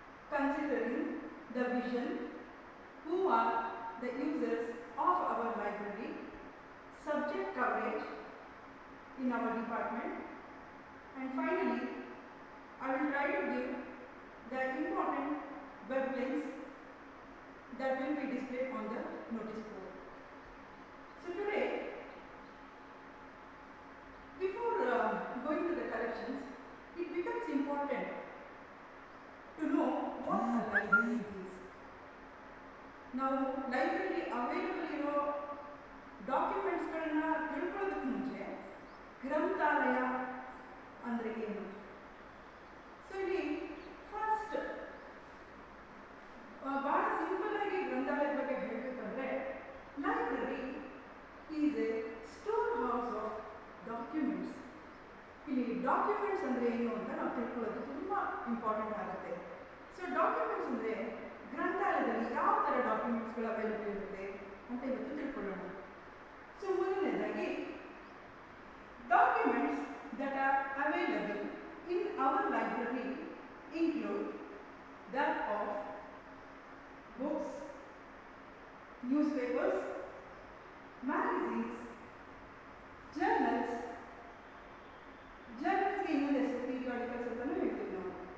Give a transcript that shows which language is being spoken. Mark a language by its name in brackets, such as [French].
[English] considering the vision, who are the users of our library, subject coverage in our department, and finally I will try to give the important web links that will be displayed on the notice board. So today, before going to the collections, it becomes important to know what a library is. [Kannada] Now, library available ಇರೋ ಡಾಕ್ಯುಮೆಂಟ್ಸ್ಗಳನ್ನ ತಿಳ್ಕೊಳ್ಳೋದಕ್ಕೆ ಮುಂಚೆ ಗ್ರಂಥಾಲಯ ಅಂದರೆ ಏನು? So ಇಲ್ಲಿ first ಭಾಳ simple ಆಗಿ ಗ್ರಂಥಾಲಯದ ಬಗ್ಗೆ ಹೇಳಬೇಕಂದ್ರೆ [English] Library is a store house of documents. [Kannada] ಇಲ್ಲಿ ಡಾಕ್ಯುಮೆಂಟ್ಸ್ ಅಂದರೆ ಏನು ಅಂತ ನಾವು ತಿಳ್ಕೊಳ್ಳೋದು ತುಂಬ ಇಂಪಾರ್ಟೆಂಟ್ ಆಗುತ್ತೆ. ಸೊ ಡಾಕ್ಯುಮೆಂಟ್ಸ್ ಅಂದರೆ ಗ್ರಂಥಾಲಯದಲ್ಲಿ ಯಾವ ಥರ ಡಾಕ್ಯುಮೆಂಟ್ಸ್ಗಳು ಅವೈಲೇಬಲ್ ಇರುತ್ತೆ ಅಂತ ಇವತ್ತು ತಿಳ್ಕೊಳ್ಳೋಣ. ಸೊ ಮೊದಲನೇದಾಗಿ documents [English] that are available in our library include that of books, newspapers, magazines, journals [Kannada] ಇನ್ನೊಂದು ಹೆಸರು ಪೀರಿಯಾಡಿಕಲ್ಸ್ ಅಂತಾನೂ ಹೇಳ್ತೀವಿ ನಾವು.